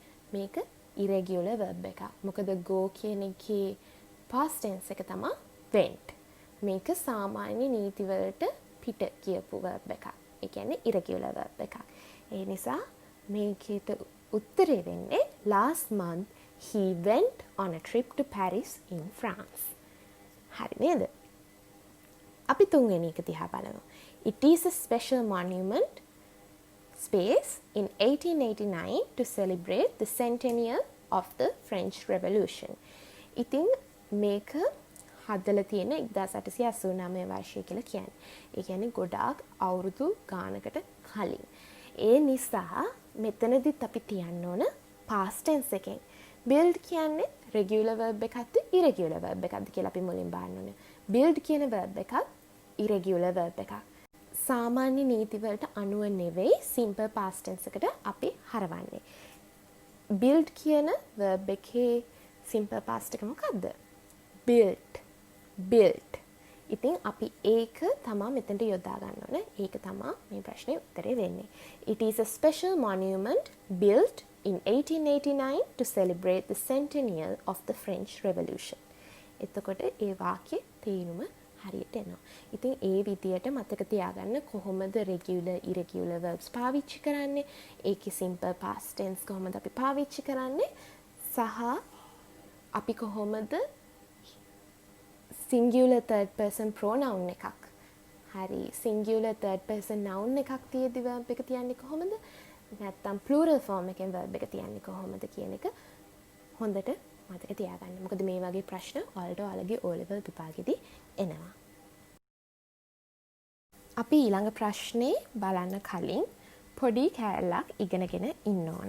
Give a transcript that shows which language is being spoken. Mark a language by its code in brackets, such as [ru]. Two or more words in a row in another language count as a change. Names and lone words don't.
[si] මේක [en] irregular verb [si] එකක්. මොකද go කියන එකේ [en] past tense [si] එක තමයි went. මේක සාමාන්‍ය නීති වලට පිට කියපු verb එකක්. ඒ කියන්නේ [en] irregular verb [si] එකක්. ඒ නිසා මේකේට උත්තරේ වෙන්නේ [en] last month he went on a trip to Paris in France. [si] හරි නේද? අපි තුන්වෙනි එක දිහා බලමු. [en] It is a special monument space in 1889 to celebrate the centennial of the French Revolution. [si] ඉතින් මේක හදලා තියෙන 1889 වර්ෂය කියලා කියන්නේ. ඒ කියන්නේ ගොඩාක් අවුරුදු ගානකට කලින්. ඒ නිසා මෙතනදිත් අපි තියන්න ඕන [en] past tense [si] එකෙන්. build කියන්නේ [en] regular verb [si] එකක්ද [en] irregular verb [si] එකක්ද කියලා අපි මුලින් බලන්න ඕනේ. build කියන verb එකක් [en] irregular verb [si] එකක්. සාමාන්‍ය නීති වලට අනුව නෙවෙයි [en] simple past tense [si] එකට අපි හරවන්නේ. build කියන verb එකේ [en] simple past [si] එක මොකක්ද? built. ඉතින් අපි ඒක තමා මෙතනට යොදා ගන්න ඕනේ. ඒක තමා මේ ප්‍රශ්නේ උත්තරේ වෙන්නේ. [en] It is a special monument built in 1889 to celebrate the centennial of the French Revolution. [si] එතකොට ඒ වාක්‍යයේ තේරුම හරියට එනවා. ඉතින් ඒ විදියට මතක තියාගන්න කොහොමද [en] regular irregular verbs [si] පාවිච්චි කරන්නේ, ඒකේ [en] simple past tense [si] කොහොමද අපි පාවිච්චි කරන්නේ, සහ අපි කොහොමද [en] singular third person pronoun [si] එකක්, හරි [en] singular third person noun [si] එකක් තියෙදි verb එක තියන්නේ කොහොමද, නැත්නම් [en] plural form [si] එකෙන් verb එක තියන්නේ කොහොමද කියන එක හොඳට මතක තියාගන්න. මොකද මේ වගේ ප්‍රශ්න ඔයාලට ඔයාලගේ O level විභාගෙදී එනවා. අපි ඊළඟ ප්‍රශ්නේ බලන්න කලින් පොඩි කැලලක් ඉගෙනගෙන ඉන්න ඕන.